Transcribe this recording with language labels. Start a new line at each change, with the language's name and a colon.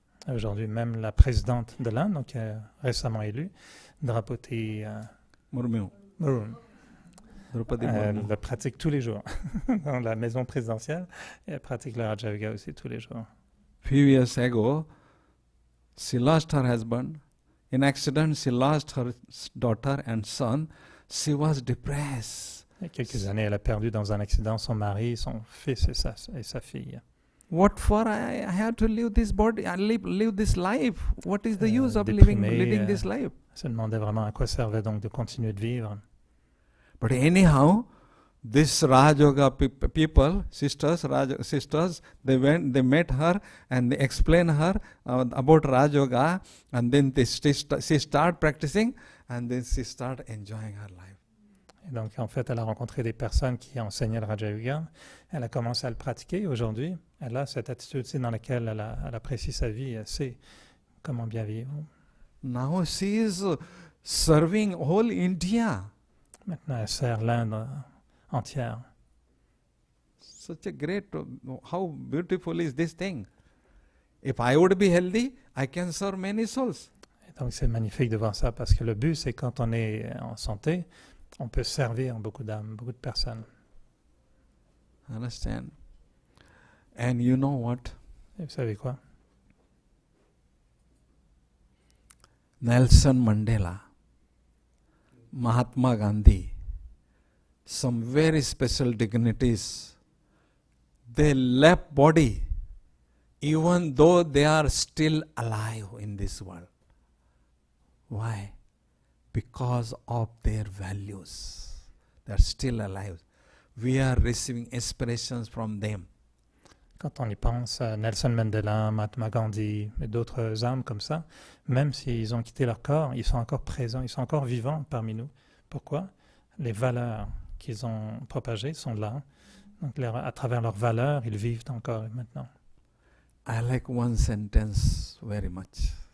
French: Aujourd'hui, même la présidente de l'Inde, donc récemment élue, Draupadi Murmu. Draupadi Murmu. Elle le pratique tous les jours dans la maison présidentielle et elle pratique le Raja Yoga aussi tous les jours.
English: Few years ago, she lost her husband. In accident, she lost her daughter and son. She was depressed.
French: Il y a quelques années, elle a perdu dans un accident son mari, son fils et sa fille.
English: What for? I have to live this body, live this life. What is the use of leading this life?
French: Elle se demandait vraiment à quoi servait donc de continuer de vivre.
English: But anyhow, this Raj Yoga people, sisters, they met her and they explained her about Raj Yoga, and then she start practicing, and then she start enjoying her life.
French: Et donc, en fait, elle a rencontré des personnes qui enseignaient le Raja Yoga. Elle a commencé à le pratiquer. Aujourd'hui, elle a cette attitude dans laquelle elle apprécie sa vie. Elle sait comment bien vivre.
English: Now she is serving whole India.
French: Maintenant, elle sert l'Inde entière.
English: Such a great, how beautiful is this thing. If I would be healthy, I can serve many souls.
French: Et donc, c'est magnifique de voir ça parce que le but, c'est quand on est en santé, on peut servir beaucoup d'âmes, beaucoup de personnes.
English: Understand? And you know what?
French: Et vous savez quoi?
English: Nelson Mandela, Mahatma Gandhi, some very special dignitaries, they left body even though they are still alive in this world. Why? Because of their values. They are still alive. We are receiving inspirations from them.
French: Quand on y pense, Nelson Mandela, Mahatma Gandhi et d'autres âmes comme ça, même s'ils ont quitté leur corps, ils sont encore présents, ils sont encore vivants parmi nous. Pourquoi? Les valeurs qu'ils ont propagées sont là. Donc à travers leurs valeurs, ils vivent encore maintenant.
English: I like one sentence very much.